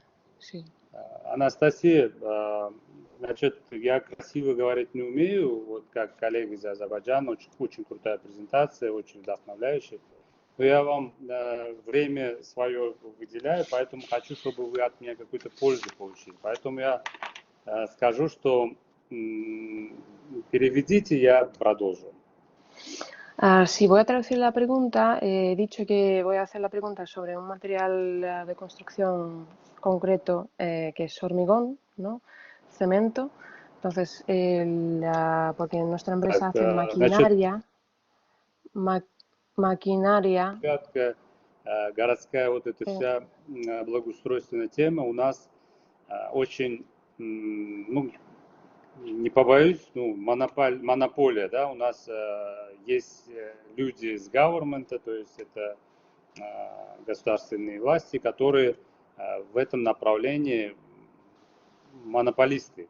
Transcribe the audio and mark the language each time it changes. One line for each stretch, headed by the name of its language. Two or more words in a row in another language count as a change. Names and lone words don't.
Russian: Анастасия, значит, я красиво говорить не умею, вот как коллеги из Азербайджана, очень крутая презентация, очень вдохновляющая. Но я вам время свое выделяю, поэтому хочу, чтобы вы от меня какую-то пользу получили. Поэтому я скажу, что переведите, я продолжу.
Spanish: Sí, voy a traducir la pregunta. He dicho que voy a hacer la pregunta sobre un material de construcción concreto que es hormigón, ¿no? Cemento. Entonces, porque nuestra empresa hace maquinaria. Maquinaria.
Russian: Городская вот эта вся благоустройственная тема у нас очень, ну, не побоюсь, ну, монополия, да, у нас есть люди из government, то есть это государственные власти, которые в этом направлении монополисты.